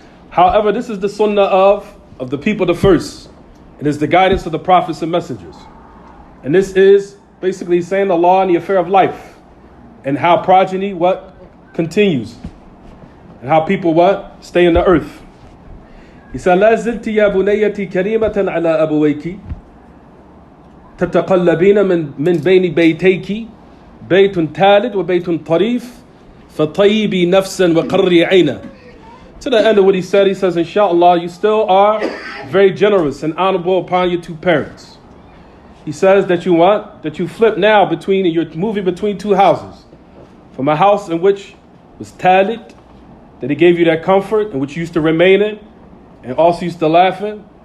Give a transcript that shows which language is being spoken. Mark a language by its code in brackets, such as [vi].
[en] However, this is the sunnah of the people the first. It is the guidance of the prophets and messengers. And this is basically saying the law and the affair of life, and how progeny what continues, and how people what stay in the earth. He said, [ar] لا زلت يا بنيتي كريمة على أبويك تتقلبين من بين بيتيك بيت تالد وبيت طريف فطيبي نفسا وقري عينا. [en] To the end of what he says, inshallah, you still are very generous and honorable upon your two parents. He says that you flip now you're moving between two houses. From a house in which was talid, that he gave you that comfort, in which you used to remain in, and also used to laugh in.